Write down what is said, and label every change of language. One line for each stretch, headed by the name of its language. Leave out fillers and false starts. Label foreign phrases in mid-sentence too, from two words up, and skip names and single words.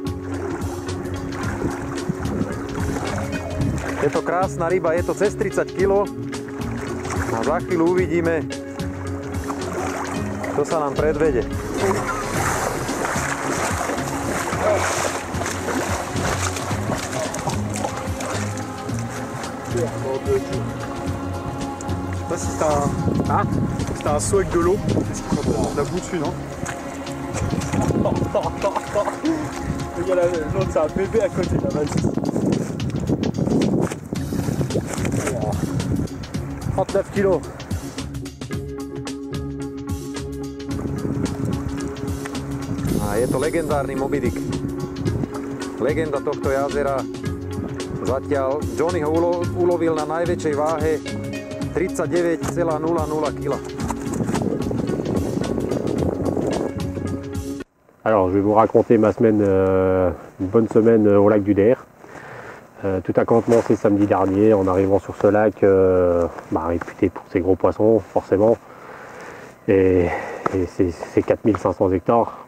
Slovak: Je to krásna ryba, je to cez 30 kg a za chvíľu uvidíme, čo sa nám predvede.
French: Je sais pas si c'est un saut avec de l'eau, qu'est-ce qu'il faut de la boue dessus, non? L'autre c'est un bébé à côté là, vas-y. 39 kg.
Slovak: A je to legendárny Moby Dick. Legenda tohto jazera. Zatiaľ Johnny ho ulovil na najväčšej váhe 39,00 kg.
French: Alors, je vais vous raconter ma semaine, une bonne semaine au lac du Der. Tout a commencé samedi dernier en arrivant sur ce lac réputé pour ses gros poissons, forcément. Et c'est 4500 hectares.